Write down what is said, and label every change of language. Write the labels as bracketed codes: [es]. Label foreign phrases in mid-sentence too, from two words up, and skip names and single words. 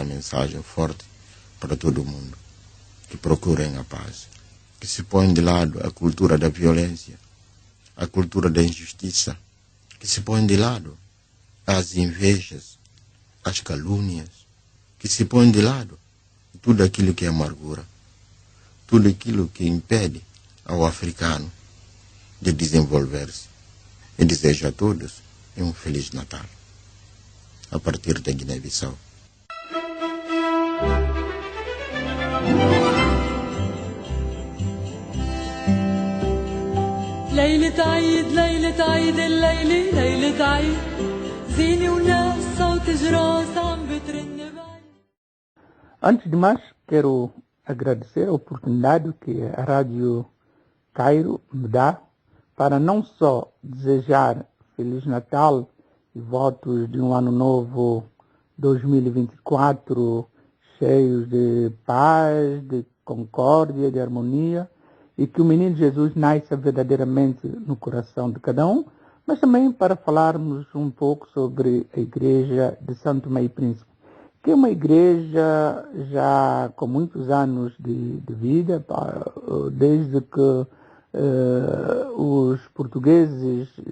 [pt] mensagem forte para todo o mundo, que procurem a paz, que se põem de lado a cultura da violência, a cultura da injustiça, que se põem de lado as invejas, as calúnias, que se põem de lado tudo aquilo que é amargura, tudo aquilo que impede ao africano de desenvolver-se. E desejo a todos um Feliz Natal, a partir da Guiné-Bissau. [ar] ليلة عيد ليلة عيد الليلة ليلة عيد زينة وناس صوت جراس عم بترن بعيد. [pt] Antes de mais, quero agradecer a oportunidade que a Rádio Cairo me dá para não só desejar Feliz Natal e votos de um ano novo 2024 cheios de paz, de concórdia, de harmonia, e que o menino Jesus nasça verdadeiramente no coração de cada um, mas também para falarmos um pouco sobre a Igreja de São Tomé e Príncipe, que é uma igreja já com muitos anos de vida, desde que os portugueses